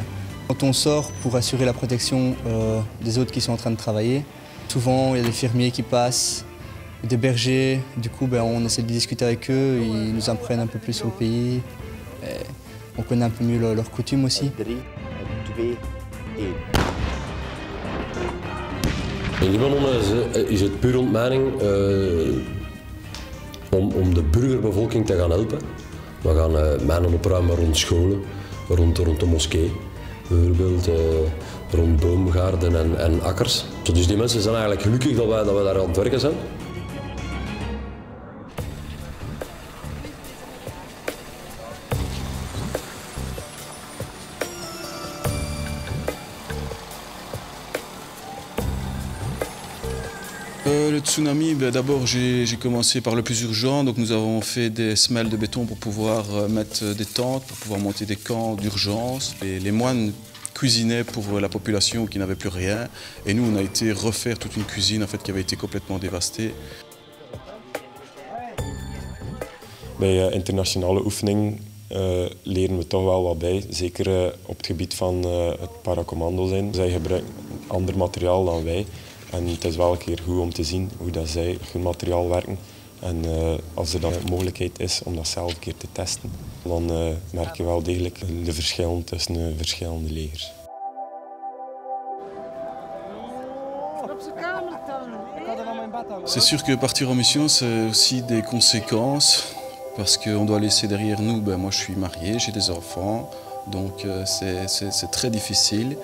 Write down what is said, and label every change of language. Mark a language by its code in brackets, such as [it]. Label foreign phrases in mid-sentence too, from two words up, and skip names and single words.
[fr] Quand on sort pour assurer la protection des autres qui sont en train de travailler, souvent il y a des fermiers qui passent, des bergers. Du coup, on essaie de discuter avec eux, ils nous apprennent un peu plus sur le pays. Et on connaît un peu mieux leurs coutumes aussi. 3, 2, 1. [nl] In Libanon is het puur ontmijning om de burgerbevolking te gaan helpen. We gaan mijnen opruimen rond scholen, rond de moskee, bijvoorbeeld rond boomgaarden en akkers. Dus die mensen zijn eigenlijk gelukkig dat wij daar aan het werken zijn. [fr] Le tsunami, d'abord j'ai commencé par le plus urgent, donc nous avons fait des semelles de béton pour pouvoir mettre des tentes, pour pouvoir monter des camps d'urgence. Les moines cuisinaient pour la population qui n'avait plus rien, et nous on a été refaire toute une cuisine en fait, qui avait été complètement dévastée. [nl] Bij internationale oefeningen leren we toch wel wat bij, zeker op het gebied van het paracommando zijn. Zij gebruiken ander materiaal dan wij. En het is wel een keer goed om te zien hoe dat zij hun materiaal werken. En als er dan een mogelijkheid is om dat zelf een keer te testen, dan merk je wel degelijk de verschillen tussen de verschillende legers. [fr] C'est sûr que partir en mission, c'est aussi des conséquences, parce qu'on doit laisser derrière nous, moi je suis marié, j'ai des enfants, donc c'est très difficile.